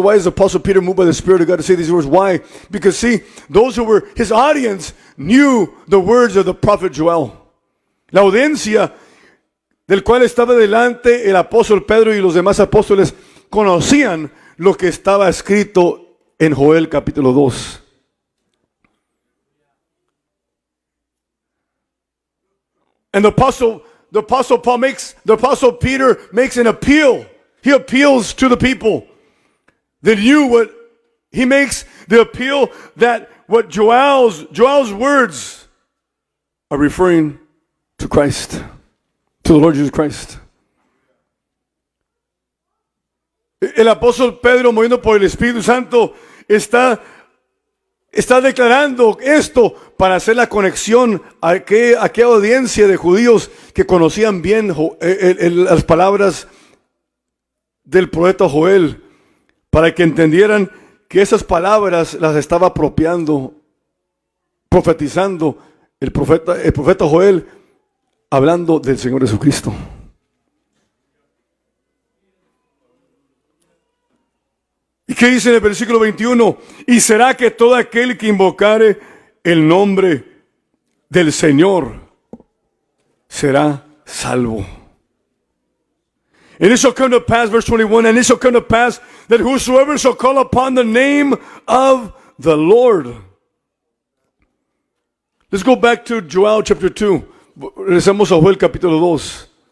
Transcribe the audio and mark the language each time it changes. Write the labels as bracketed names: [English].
[English] Why is the apostle Peter moved by the Spirit of God to say these words? Why? Because see, those who were his audience knew the words of the prophet Joel. [Spanish] La audiencia del cual estaba delante el apóstol Pedro y los demás apóstoles conocían lo que estaba escrito en Joel capítulo 2. [English] And the apostle Peter makes an appeal. He appeals to the people that knew what he makes the appeal that what Joel's words are referring to Christ, to the Lord Jesus Christ. [Spanish] El apóstol Pedro, moviendo por el Espíritu Santo, está declarando esto para hacer la conexión a aquella audiencia de judíos que conocían bien las palabras del profeta Joel, para que entendieran que esas palabras las estaba profetizando el profeta Joel, hablando del Señor Jesucristo. ¿Y qué dice en el versículo 21? Y será que todo aquel que invocare el nombre del Señor será salvo. [English] And it shall come to pass, verse 21, and it shall come to pass that whosoever shall call upon the name of the Lord. Let's go back to Joel chapter 2. [Spanish] Regresamos a Joel capítulo 2.